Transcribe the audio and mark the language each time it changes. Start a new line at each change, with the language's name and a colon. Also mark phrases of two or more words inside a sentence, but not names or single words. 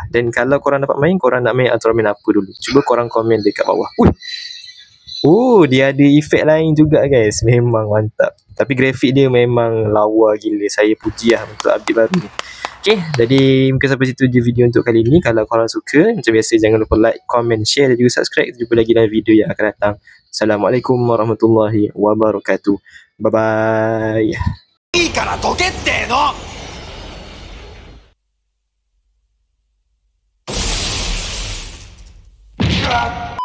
Malay: Dan kalau korang dapat main, korang nak main Ultraman apa dulu? Cuba korang komen dekat bawah. Dia ada efek lain juga guys. Memang mantap. Tapi grafik dia memang lawa gila. Saya puji untuk update baru ni. Okay, jadi mungkin sampai situ je video untuk kali ni. Kalau korang suka, macam biasa jangan lupa
English: like, comment, share
Malay: dan juga subscribe. Jumpa lagi dalam video yang akan datang.
Arabic: السلام عليكم ورحمة الله وبركاته.
English: Bye bye.
Japanese: いいからどけっての。